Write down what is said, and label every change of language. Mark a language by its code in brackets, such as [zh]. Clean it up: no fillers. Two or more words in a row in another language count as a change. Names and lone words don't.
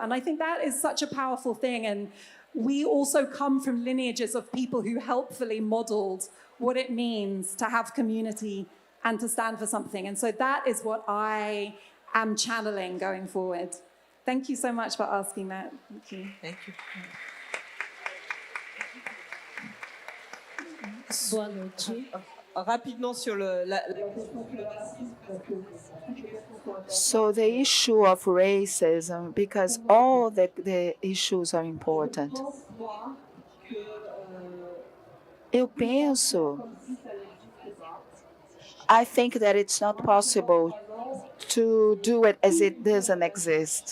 [en] And I think that is such a powerful thing. And we also come from lineages of people who helpfully modeled what it means to have community and to stand for something. And so that is what I am channeling going forward. Thank you so much for asking that. Thank you. Thank you. [pt] Boa noite. [fr] Rapidement sur la [en] So the issue of racism, because all the issues are important. I think that it's not possible to do it as it doesn't exist.